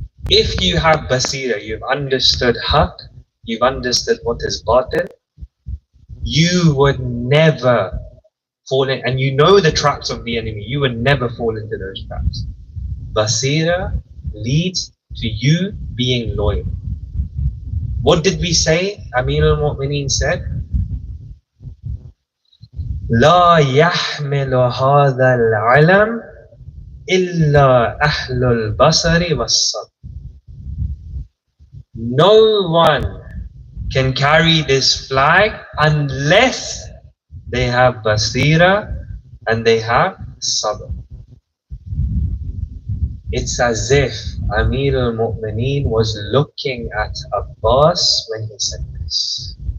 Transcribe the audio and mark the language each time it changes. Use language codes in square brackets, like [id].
[en] If you have basira, you've understood haq, you've understood what is batil, you would never fall in, and you know the traps of the enemy, you would never fall into those traps. Basira leads to you being loyal. What did we say? Amir al-Mu'mineen said, [ar] لا يحمل هذا العلم إلا أهل البصر والصبر. [en] No one can carry this flag unless they have basira and they have sabr. It's as if Amir al-Mu'mineen was looking at Abbas when he said this.